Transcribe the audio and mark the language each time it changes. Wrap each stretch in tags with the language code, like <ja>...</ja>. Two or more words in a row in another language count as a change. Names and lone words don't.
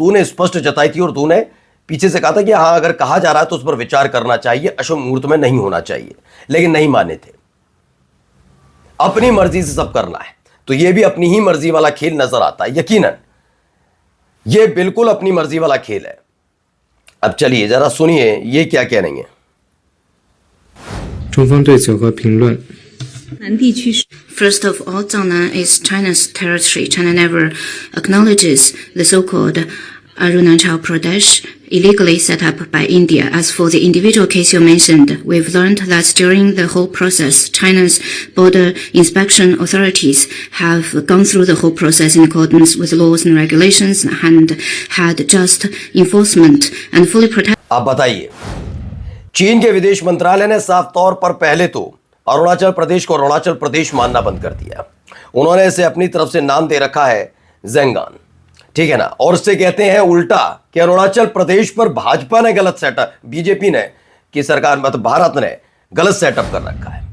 <hi>दो ने स्पष्ट जताई थी और दो ने पीछे से कहा था कि हाँ, अगर कहा जा रहा है तो उस पर विचार करना चाहिए, अशुभ मुहूर्त में नहीं होना चाहिए। लेकिन नहीं माने थे। अपनी मर्जी से सब करना है तो यह भी अपनी ही मर्जी वाला खेल नजर आता है। यकीनन यह बिल्कुल अपनी मर्जी वाला खेल है। अब चलिए जरा सुनिए ये क्या कह रही है।</hi> <zh>中方对此有何评论？</zh> <en>First of all, Jiangnan is China's territory. China never acknowledges the so-called Arunachal Pradesh, illegally set up by India. As for the individual case you mentioned, we've learned that during the whole process, China's border inspection authorities have gone through the whole process in accordance with laws and regulations and had just enforcement and fully protect.</en> <hi>आप बताइए, चीन के विदेश मंत्रालय ने साफ तौर पर पहले तो अरुणाचल प्रदेश को अरुणाचल प्रदेश मानना बंद कर दिया। उन्होंने इसे अपनी तरफ से नाम दे रखा है ज़ेंगान, ठीक है ना। और उससे कहते हैं उल्टा कि अरुणाचल प्रदेश पर भाजपा ने गलत सेटअप, बीजेपी ने की सरकार, मतलब भारत ने गलत सेटअप कर रखा है।</hi>